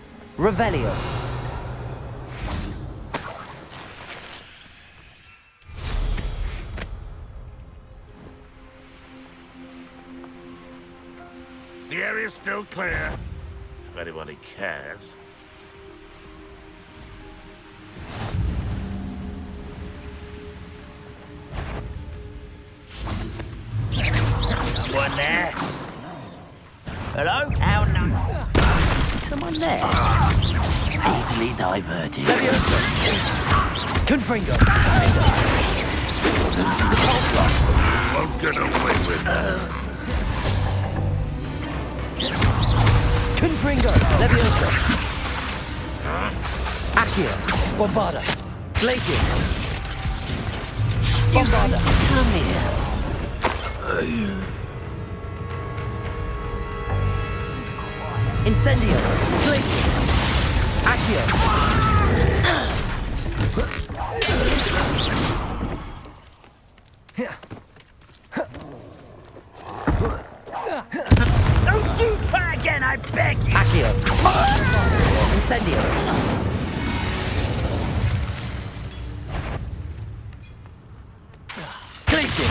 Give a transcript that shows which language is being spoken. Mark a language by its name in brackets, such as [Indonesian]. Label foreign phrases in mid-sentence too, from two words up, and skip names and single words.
[English] Revelio. The area's still clear, if anybody cares. Someone there? Hello? How no? Someone there? Easily diverted. Confringo. Won't get away with it. Confringo. Leviosa. Accio. Bombarda. Glacius. Bombarda. Come here. Incendio. Glacius. Accio. Don't you try again, I beg you! Accio. Incendio. Glacius.